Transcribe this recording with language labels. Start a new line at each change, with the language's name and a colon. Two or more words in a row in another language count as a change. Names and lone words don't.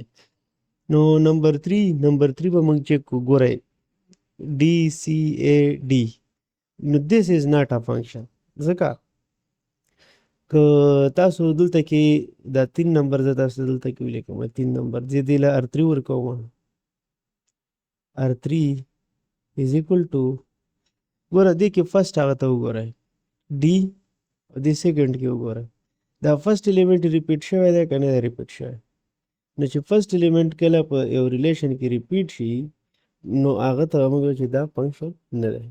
Pashto: نو نمبر 3 به موږ چیک کړو.
English: ګورئ D C A D, نو this is not a function.
Pashto: ځکه که تاسو دلته کې دا 3 نمبر زه تاسو دلته کې ولیکم 3 نمبر زه دې له R3 ورکوم.
English: R3 is equal to،
Pashto: ګوره دې کې فرست هغه ته وګورئ ډي، او دې سیکنډ کې وګورئ دا
English: first element repeat
Pashto: شوی دی که نه دی ریپیټ شوی. نو چې
English: first element
Pashto: کله په یو ریلیشن کې ریپیټ شي نو هغه ته موږ چې دا فنکشن نه دی.